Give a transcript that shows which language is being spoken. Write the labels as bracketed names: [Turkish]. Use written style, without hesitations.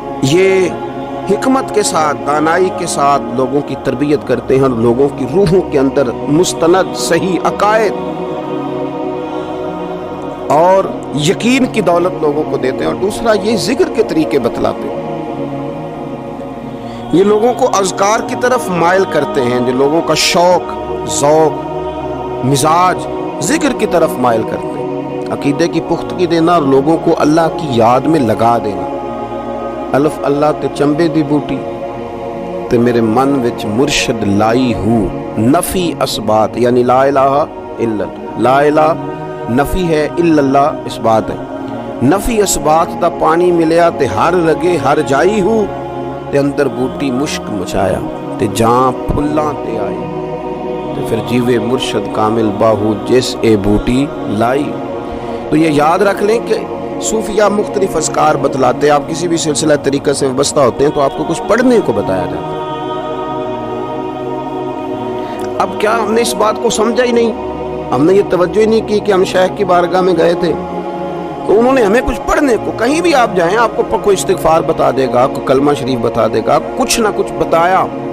[Urdu] یہ حکمت کے ساتھ، دانائی کے ساتھ لوگوں کی تربیت کرتے ہیں اور لوگوں کی روحوں کے اندر مستند صحیح عقائد اور یقین کی دولت لوگوں کو دیتے ہیں. اور دوسرا یہ ذکر کے طریقے بتلاتے ہیں. یہ لوگوں کو اذکار کی طرف مائل کرتے ہیں. جو لوگوں کا شوق، ذوق، مزاج ذکر کی طرف مائل کرتے ہیں. عقیدے کی پختگی دینا اور لوگوں کو اللہ کی یاد میں لگا دینا. [Punjabi] الف اللہ تے چمبے دی بوٹی تے میرے من وچ مرشد لائی ہوں. [Urdu] نفی اسبات یعنی لا الہ الا اللہ. لا الہ نفی ہے، الا اللہ اس بات ہے. [Punjabi] نفی اسبات دا پانی ملیا تے ہر رگے ہر جائی ہوں تے اندر بوٹی مشک مچایا تے جاں پھلاں تے آئی تے پھر جیوے مرشد کامل باہو جس اے بوٹی لائی. [Urdu] تو یہ یاد رکھ لیں کہ صوفیہ مختلف اذکار بتلاتے ہیں. آپ کسی بھی سلسلہ طریقہ سے وابستہ ہوتے ہیں تو آپ کو کچھ پڑھنے کو بتایا جاتا ہے. اب کیا ہم نے اس بات کو سمجھا ہی نہیں، ہم نے یہ توجہ ہی نہیں کی کہ ہم شیخ کی بارگاہ میں گئے تھے تو انہوں نے ہمیں کچھ پڑھنے کو، کہیں بھی آپ جائیں آپ کو کوئی استغفار بتا دے گا، کوئی کلمہ شریف بتا دے گا، کچھ نہ کچھ بتایا.